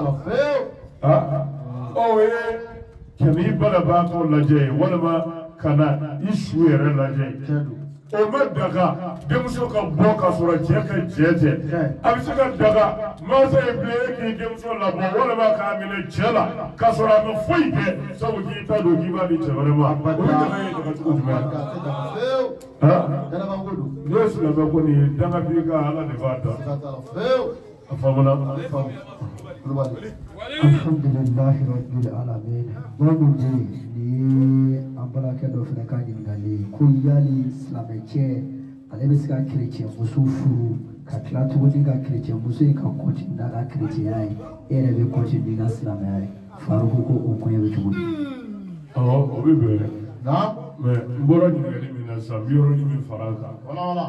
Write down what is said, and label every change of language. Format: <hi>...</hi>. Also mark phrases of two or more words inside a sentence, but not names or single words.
<bm>o ye kɛmɛ i banabaatɔ lajɛ walima ka na i su yɛrɛ lajɛ o ma daga denmuso ka bɔ ka sɔrɔ cɛ ka cɛ tɛ a bɛ se ka daga mansa ye bilen k'i denmuso labɔ walima k'a minɛ cɛ la ka sɔrɔ a ma foyi kɛ sabu k'i ta don k'i b'a di cɛ wɛrɛ ma o bɛ daga ye daga cogo jumɛn n'i ye silamɛ ko nin ye dangaden ka ala de b'a dɔn a faamuna.</bm> <ar>الحمد لله رب العالمين.</ar> <bm>Wani je ni an baarakɛ dɔ fana ka ɲininkali ko yali silamɛcɛ ale bɛ se ka kerecɛn muso furu ka tila tuguni ka kerecɛn muso in ka kɔntini n'a ka kerecɛnya ye e yɛrɛ bɛ kɔntini n'i ka silamɛya ye Faruku ko o koɲɛ bɛ cogo di? Awɔ o bɛ bɛn mɛ n bɔra ɲininkali min na sisan n bɛ yɔrɔnin min fara a kan.</bm>